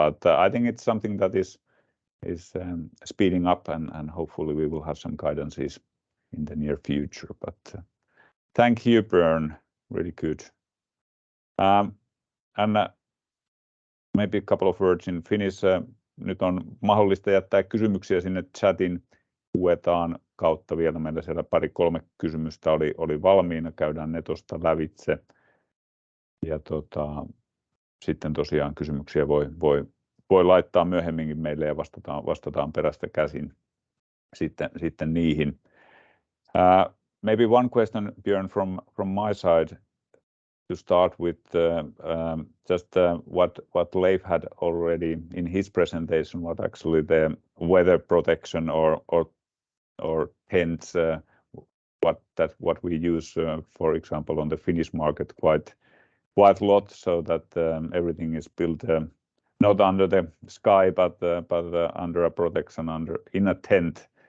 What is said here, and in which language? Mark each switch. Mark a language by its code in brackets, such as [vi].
[en] But I think it's something that is speeding up, and hopefully we will have some guidances in the near future. But thank you, Bjorn. Really good. And maybe a couple of words in Finnish. [fi] Nyt on mahdollista jättää kysymyksiä sinne chatin luetaan kautta vielä. Meillä siellä 2-3 kysymystä oli valmiina. Käydään ne tuosta lävitse. Ja sitten tosiaan kysymyksiä voi laittaa myöhemminkin meille ja vastataan perästä käsin sitten niihin. [en] Maybe one question, Bjorn, from my side. to start with just what Leif had already in his presentation, what actually the weather protection or tents, what we use, for example, on the Finnish market quite a lot, so that everything is built not under the sky, but under a protection in a tent.